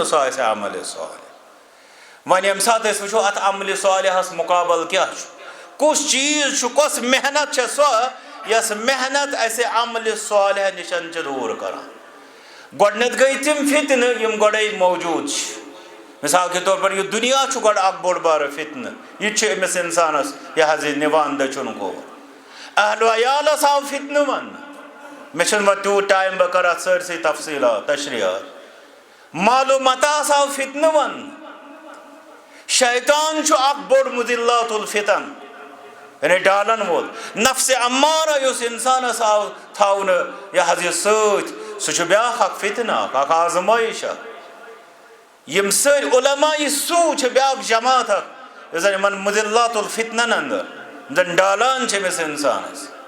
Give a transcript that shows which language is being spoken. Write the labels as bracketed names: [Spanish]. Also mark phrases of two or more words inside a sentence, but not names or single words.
[Kashmiri] سُہ آسہِ عملہِ صالح وۄنۍ ییٚمہِ ساتہٕ أسۍ وٕچھو اتھ عملہِ صالحس مُقابل کیٛاہ چھُ کُس چیٖز چھُ کۄس محنت چھےٚ سۄ یۄس محنت اَسہِ عملہِ صالح نِش چھِ دوٗر کران گۄڈٕنٮ۪تھ گٔے تِم فتنہٕ یِم گۄڈے موجوٗد چھِ [Urdu] مثال کے طور پر [Kashmiri] یہِ دُنیا چھُ گۄڈٕ اکھ بوٚڑ بارٕ فتنہٕ یہِ تہِ چھُ أمِس انسانس یہِ حظ یہِ نِوان دٔچھُن کور اہلو عیالس آو فتنہٕ وننہٕ مےٚ چھُنہٕ وۄنۍ تیوٗت ٹایم بہٕ کرٕ اتھ سٲرسٕے تفصیٖلات تشریحات مالو متاہس آو فتنہٕ وننہٕ شیطان چھُ اکھ بوٚڑ [Arabic] مُضلات الفتن [Kashmiri] یعنی ڈالن وول نفسِ عمارہ یُس انسانس آو تھاونہٕ یہِ حظ یہِ سۭتۍ سُہ چھُ بیٛاکھ اکھ فتنہٕ اکھ آزمٲیش اکھ یِم سٲری علماء سوٗ چھِ بیٛاکھ جماعت اکھ یُس زن یِمن مُضلات الفتنن اندر زن ڈالان چھِ أمِس انسانس